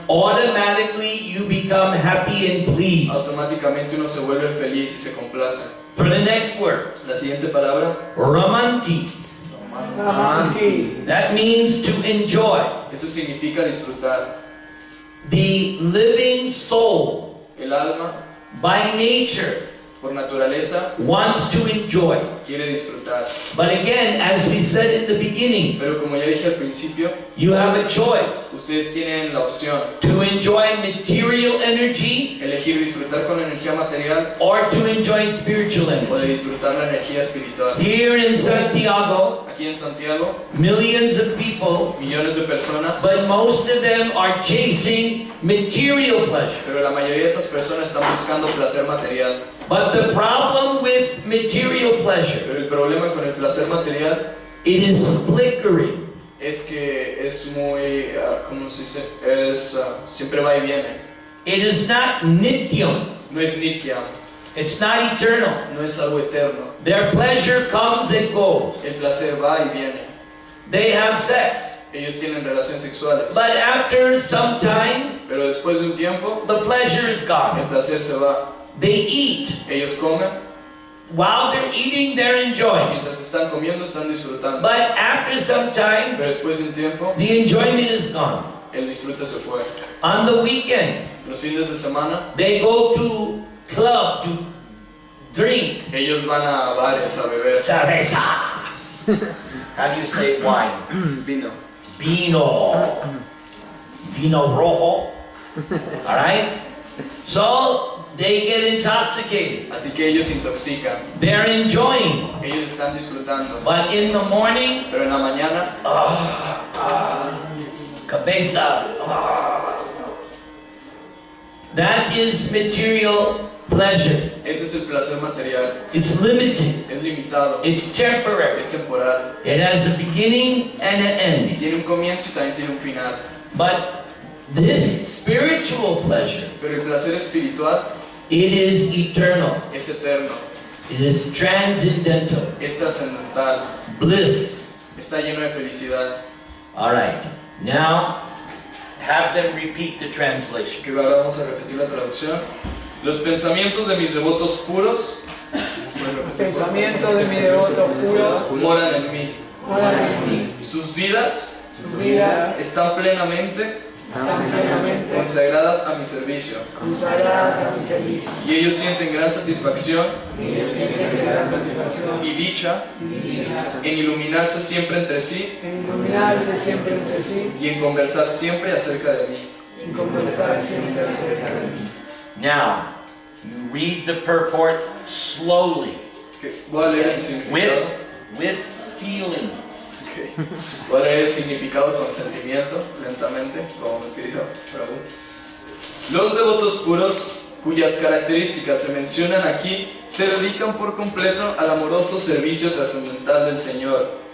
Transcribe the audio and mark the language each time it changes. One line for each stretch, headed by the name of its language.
English: automatically you become happy and pleased.
Spanish: automáticamente uno se vuelve feliz y se complace.
English: For the next word,
Spanish: La siguiente palabra,
Sanskrit: ramanti. Ramanti.
English: That means to enjoy.
Spanish: eso significa disfrutar.
English: The living soul,
Spanish: El alma,
English: by nature,
Spanish: por naturaleza,
English: wants to enjoy.
Spanish: quiere disfrutar.
English: But again, as we said in the beginning,
Spanish: Pero como ya dije al principio,
English: you have a choice
Spanish: ustedes tienen la opción
English: to enjoy material energy
Spanish: elegir disfrutar con la energía material
English: or to enjoy spiritual
Spanish: o de
English: energy.
Spanish: disfrutar la energía espiritual.
English: Here in Santiago,
Spanish: Aquí en Santiago,
English: millions of people,
Spanish: millones de personas,
English: but most of them are chasing material pleasure.
Spanish: pero la mayoría de esas personas están buscando placer material.
English: But the problem with material pleasure,
Spanish: Pero el problema con el placer material
English: it is flickering.
Spanish: es que es muy, ¿cómo se dice? Siempre va y viene.
English: It is not nityam.
Spanish: No es nityam,
English: It's not eternal.
Spanish: no es algo eterno.
English: Their pleasure comes and goes.
Spanish: El placer va y viene.
English: They have sex.
Spanish: Ellos tienen relaciones sexuales.
English: But after some time,
Spanish: Pero después de un tiempo,
English: the pleasure is gone.
Spanish: el placer se va.
English: They eat.
Spanish: Ellos comen,
English: While they're eating, they're enjoying.
Spanish: mientras están comiendo están disfrutando.
English: But after some time,
Spanish: Pero después de un tiempo,
English: the enjoyment is gone.
Spanish: el disfrute se fue.
English: On the weekend,
Spanish: Los fines de semana,
English: they go to club to drink.
Spanish: ellos van a bares a beber
English: Cerveza. How do you say wine?
Spanish: vino. Vino. Vino rojo.
English: All right? So they get intoxicated.
Spanish: Así que ellos se intoxican.
English: They're enjoying.
Spanish: Ellos están disfrutando.
English: But in the morning,
Spanish: Pero en la mañana, cabeza.
English: That is material pleasure.
Spanish: ese es el placer material.
English: It's limited.
Spanish: Es limitado.
English: It's temporary.
Spanish: Es temporal.
English: It has a beginning and an
Spanish: Y
English: end.
Spanish: tiene un comienzo y también tiene un final.
English: But this spiritual pleasure,
Spanish: Pero el placer espiritual
English: it is eternal.
Spanish: es eterno.
English: It is transcendental.
Spanish: Es trascendental.
English: Bliss.
Spanish: Está lleno de felicidad.
English: All right. Now, have them repeat the translation.
Spanish: Que ahora vamos a repetir la traducción. Los pensamientos de mis devotos puros Pensamiento de mi devoto puro, moran en mí. moran en mí. Sus vidas Sus vidas están plenamente están plenamente consagradas a mi servicio. consagradas a mi servicio. Y ellos sienten gran satisfacción Y ellos sienten gran satisfacción y dicha y dicha en iluminarse siempre entre sí en iluminarse siempre entre sí y en conversar siempre acerca de mí. y en conversar siempre acerca de mí.
English: Now, you read the purport slowly,
Spanish: Que voy a leer el significado.
English: with feeling. Ok.
Spanish: Voy a leer el significado con sentimiento, lentamente, como me pidió Prabhu. Los devotos puros, cuyas características se mencionan aquí, se dedican por completo al amoroso servicio trascendental del Señor.